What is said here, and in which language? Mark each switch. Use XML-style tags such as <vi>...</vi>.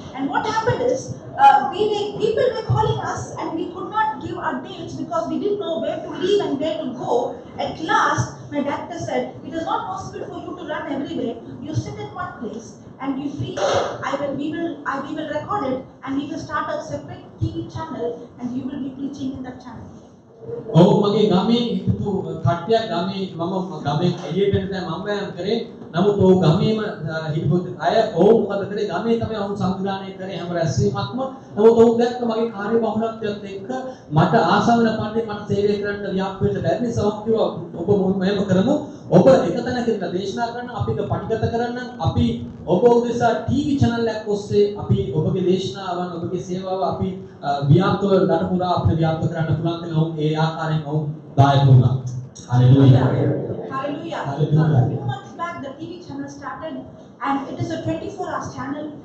<en>And what happened is, people were calling us and we could not give our dates because we didn't know where to leave and where to go. At last, my doctor said, it is not possible for you to run everywhere. You sit in one place and you preach. We will record it and we will start a separate TV channel and you will be preaching in that channel.</en> <si>ඔව් මගේ ගමේ හිටපු කට්ටියක් ගමේ මම ගමේ එළියට එන්න දැන් මම වෑයම් කරේ. නමුත් ඔව් ගමේම හිටපු අය ඔව් මොකද කරේ ගමේ තමයි ඔවුන් සංවිධානය කරේ හැම රැස්වීමක්ම. නමුත් ඔවුන් දැක්ක මගේ කාර්යබහුලත්වයත් එක්ක මට ආසාව වෙන පරිදි මට සේවය කරන්න ව්‍යාප්ත වෙන්න බැරි නිසා මම කිව්වා ඔබ මෙහෙම කරමු. ඔබ එක තැනක ඉඳලා දේශනා කරන්න අපි ඒක පටිගත කරන්න අපි ඔබ උදෙසා ටීවී channel එකක් ඔස්සේ අපි ඔබගේ දේශනාවන් ඔබගේ සේවාව අපි ව්‍යාප්තව රට පුරා අපිට ව්‍යාප්ත කරන්න පුළුවන් කියලා ඔවුන් ඒ ආකාරයෙන් ඔවුන් දායක වුණා. Hallelujah.</si> <en>Hallelujah. Hallelujah. A few months back, the TV channel started, and it is a 24 hours channel.</en>